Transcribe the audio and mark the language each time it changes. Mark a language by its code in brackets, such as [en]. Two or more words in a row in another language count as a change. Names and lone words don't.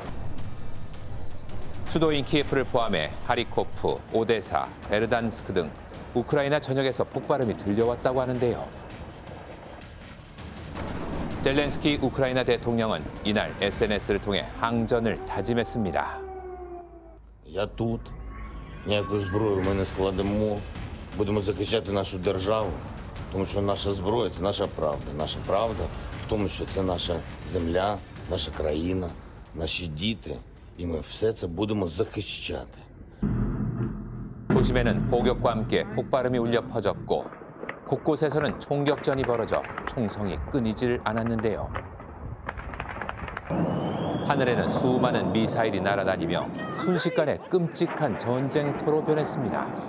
[ko] 수도인 키예프를 포함해 하리코프, 오데사, 베르단스크 등 우크라이나 전역에서 폭발음이 들려왔다고 하는데요. 젤렌스키 우크라이나 대통령은 이날 SNS를 통해 항전을 다짐했습니다. [uk] Я тут. Ніяку зброю ми не складемо. Будемо захищати нашу державу, тому що наша зброя – це наша правда. Наша правда в тому, що це наша земля, наша країна, наші діти. І ми все це будемо захищати. [ko] 도심에는 포격과 함께 폭발음이 울려 퍼졌고 곳곳에서는 총격전이 벌어져 총성이 끊이질 않았는데요. 하늘에는 수많은 미사일이 날아다니며 순식간에 끔찍한 전쟁터로 변했습니다.